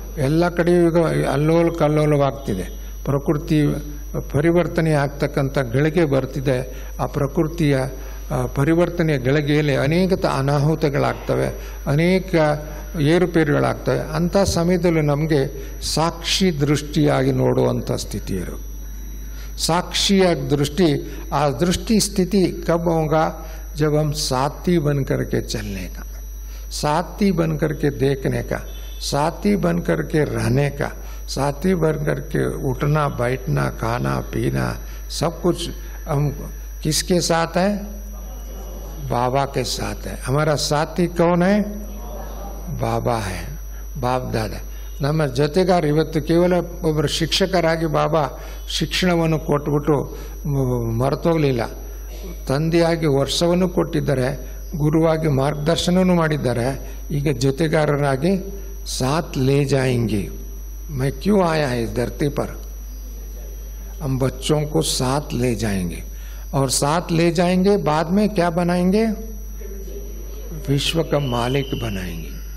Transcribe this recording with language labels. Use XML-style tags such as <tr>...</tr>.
<kn>ಎಲ್ಲ ಕಡೆಯೂ ಈಗ ಅಲ್ಲೋಲ್ ಕಲ್ಲೋಲವಾಗ್ತಿದೆ. ಪ್ರಕೃತಿ ಪರಿವರ್ತನೆ ಆಗ್ತಕ್ಕಂಥ ಗಳಿಗೆ ಬರ್ತಿದೆ. ಆ ಪ್ರಕೃತಿಯ ಪರಿವರ್ತನೆಯ ಗಳಿಗೆಯಲ್ಲಿ ಅನೇಕ ಅನಾಹುತಗಳಾಗ್ತವೆ, ಅನೇಕ ಏರುಪೇರುಗಳಾಗ್ತವೆ. ಅಂಥ ಸಮಯದಲ್ಲಿ ನಮಗೆ ಸಾಕ್ಷಿ ದೃಷ್ಟಿಯಾಗಿ ನೋಡುವಂಥ ಸ್ಥಿತಿ ಇರು.</kn> <hi>साक्षी दृष्टि, आ दृष्टि स्थिति कब होगा? जब हम साथी बन करके चलने का. साथी बन करके देखने का, साथी बन करके रहने का, साथी बन करके उठना बैठना खाना पीना सब कुछ हम किसके साथ है? बाबा के साथ है। हमारा साथी कौन है?</hi> <kn>ಬಾಬಾ है, ಬಾಬ್ ದಾದ ನಮ್ಮ ಜೊತೆಗಾರ. ಇವತ್ತು ಕೇವಲ ಒಬ್ಬರು ಶಿಕ್ಷಕರಾಗಿ ಬಾಬಾ ಶಿಕ್ಷಣವನ್ನು ಕೊಟ್ಬಿಟ್ಟು ಮರೆತೋಗಲಿಲ್ಲ. ತಂದೆಯಾಗಿ ವರ್ಷವನ್ನು ಕೊಟ್ಟಿದ್ದಾರೆ, ಗುರುವಾಗಿ ಮಾರ್ಗದರ್ಶನವನ್ನು ಮಾಡಿದ್ದಾರೆ. ಈಗ ಜೊತೆಗಾರರಾಗಿ</kn> <hi>साथ ले जाएंगे। मैं क्यों आया है इस धरती पर? हम बच्चों को साथ ले जाएंगे और साथ ले जाएंगे, बाद में क्या बनाएंगे? विश्व का मालिक बनाएंगे.</hi>